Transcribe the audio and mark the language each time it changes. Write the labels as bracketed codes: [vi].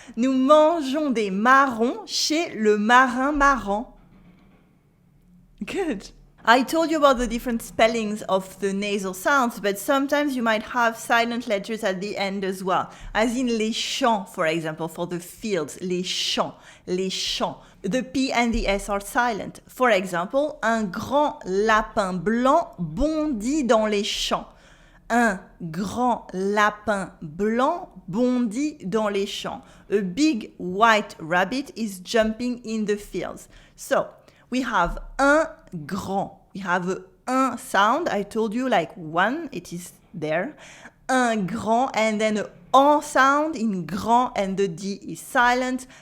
[fr] Nous mangeons des marrons chez le marin marrant. [en] Good. I told you about the different spellings of the nasal sounds, but sometimes you might have silent letters at the end as well. As in [fr] les champs, [en] for example, for the fields, les champs, les champs. The P and the S are silent. For example, [fr] un grand lapin blanc bondit dans les champs. Un grand lapin blanc bondit dans les champs. [en] A big white rabbit is jumping in the fields. So, we have [fr] un grand. [en] We have a un sound. I told you like one, it is there. [fr] Un grand [en] and then a en sound in grand and the D is silent.